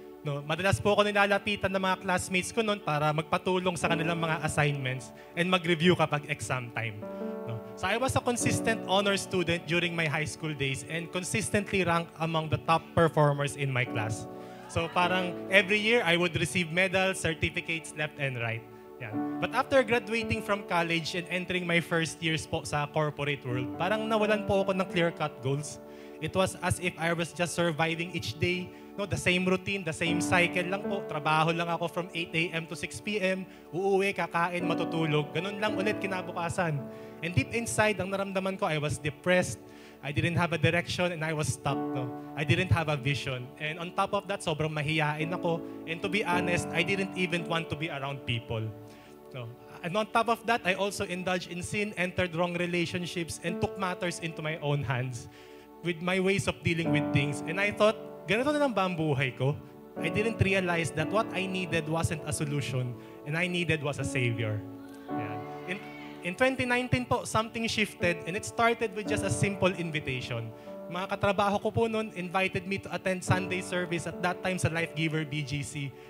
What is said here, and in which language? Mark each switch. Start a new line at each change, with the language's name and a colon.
Filipino: No, madalas po ako nilalapitan ng mga classmates ko noon para magpatulong sa kanilang mga assignments and mag-review kapag exam time. No.
English: So I was a consistent honor student during my high school days and consistently ranked among the top performers in my class. So parang every year I would receive medals, certificates left and right. Yan. But after graduating from college and entering my first years po sa corporate world,
Filipino: parang nawalan po ako ng
English: clear-cut goals. It was as if I was just surviving each day. No, the same routine, the same cycle lang po.
Filipino: Trabaho lang ako
English: from 8 a.m. to 6 p.m.
Filipino: Uuwi, kakain, matutulog. Ganun lang ulit kinabukasan.
English: And deep inside,
Filipino: ang naramdaman ko,
English: I was depressed. I didn't have a direction and I was stuck. No? I didn't have a vision. And on top of that,
Filipino: sobrang mahiyain ako.
English: And to be honest, I didn't even want to be around people. No? And on top of that, I also indulged in sin, entered wrong relationships, and took matters into my own hands with my ways of dealing with things. And I thought,
Filipino: ganito na lang ba ang buhay ko?
English: I didn't realize that what I needed wasn't a solution and I needed was a savior. Yeah. In 2019 po, something shifted and it started with just a simple invitation.
Filipino: Mga katrabaho ko po noon
English: invited me to attend Sunday service at that time sa Life Giver BGC.